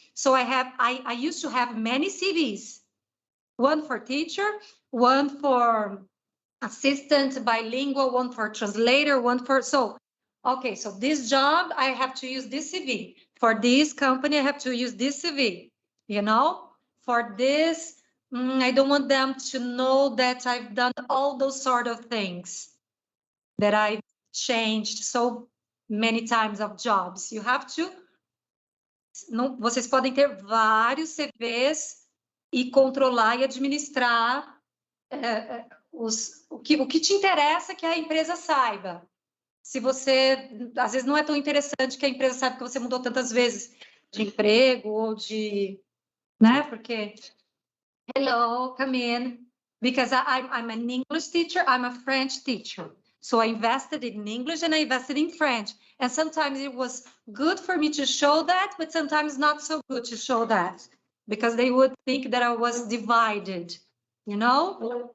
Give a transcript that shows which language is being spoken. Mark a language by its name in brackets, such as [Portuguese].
[English] So I used to have many CVs, one for teacher, one for assistant bilingual, one for translator, one for, so this job, I have to use this CV. For this company, I have to use this CV, you know, for this, I don't want them to know that I've done all those sort of things, that I've changed so many times of jobs. You have to, [Portuguese] vocês podem ter vários CVs e controlar e administrar o que te interessa que a empresa saiba. Se você, às vezes não é tão interessante que a empresa saiba que você mudou tantas vezes de emprego ou de, né? Porque, [English] hello, come in. Because I'm an English teacher, I'm a French teacher. So I invested in English and I invested in French. And sometimes it was good for me to show that, but sometimes not so good to show that. Because they would think that I was divided, you know?